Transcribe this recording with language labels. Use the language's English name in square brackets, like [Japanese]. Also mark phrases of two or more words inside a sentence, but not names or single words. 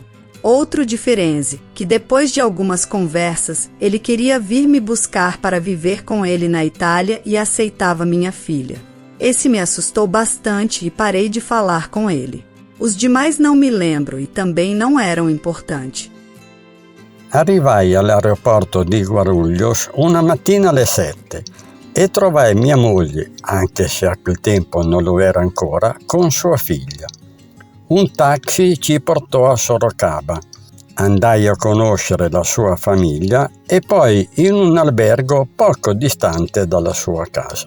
[Portuguese] Outro diferença, que depois de algumas conversas, ele queria vir me buscar para viver com ele na Itália e aceitava minha filha. Esse me assustou bastante e parei de falar com ele. Os demais não me lembro e também não eram importantes. [Italian] Arrivai all'aeroporto di Guarulhos una mattina alle 7 e trovai mia moglie, anche se a quel tempo non lo era ancora, con sua figlia. Un taxi ci portò a Sorocaba. Andai a conoscere la sua famiglia e poi in un albergo poco distante dalla sua casa.